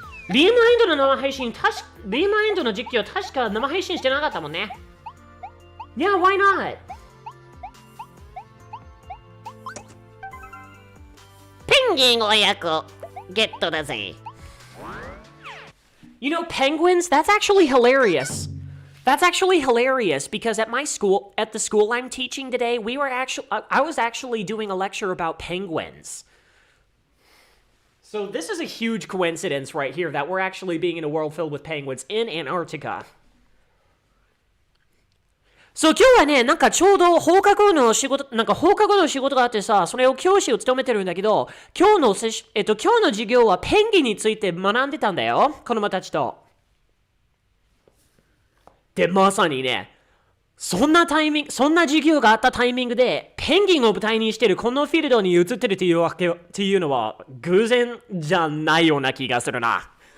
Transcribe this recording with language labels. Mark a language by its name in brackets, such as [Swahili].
[Japanese] リマインドの実況確か生配信してなかったもんね。 [English] Yeah, why not? [Japanese] ペンギン親子ゲットだぜ。 [English] You know, penguins, that's actually hilarious. That's actually hilarious because at the school I'm teaching today, I was actually doing a lecture about penguins. So this is a huge coincidence right here that we're actually being in a world filled with penguins in Antarctica. [Japanese] そう、今日はね、なんかちょうど放課後の仕事があってさ、それを教師を務めてるんだけど、今日の授業はペンギンについて学んでたんだよ、子供たちと。で、まさにね、そんな授業があったタイミングで、ペンギンを舞台にしてるこのフィールドに移ってるっていうのは、偶然じゃないような気がするな。